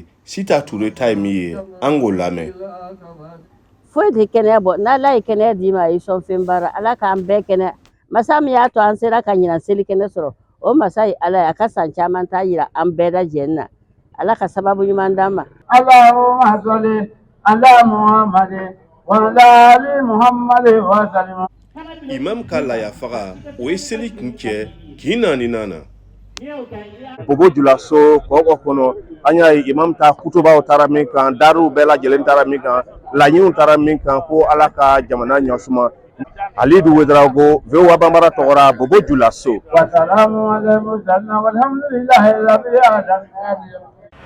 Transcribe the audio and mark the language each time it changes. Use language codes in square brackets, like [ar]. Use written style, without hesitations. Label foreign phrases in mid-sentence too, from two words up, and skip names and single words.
[bm] Sita Touré ta ye min ye an k'o lamɛn. Foyi tɛ kɛnɛya bɔ n'Ala ye kɛnɛya d'i ma a ye sɔn fɛn baara Ala k'an bɛɛ kɛnɛya masa min y'a to an sera ka ɲina seli kɛnɛ sɔrɔ o masa ye Ala ye a ka san caman ta yira an bɛɛ lajɛlen na Ala ka sababu ɲuman d'an ma. [ar] اللهم صل على محمد وعلى آل محمد وسلم. [bm] Imam ka layafaga o ye seli kun cɛ kin naaninan. Bobo Julaso kɔkɔ kɔnɔ an y'a ye imam ta kutubaw taara min kan daruw bɛɛ lajɛlen taara min kan laɲiniw taara min kan ko Ala ka jamana ɲɛsuma. Alidu Wedraogo VOA Bambara tɔgɔra Bobo Julaso. [ar] وسلام على مرسلين والحمد لله رب العالمين.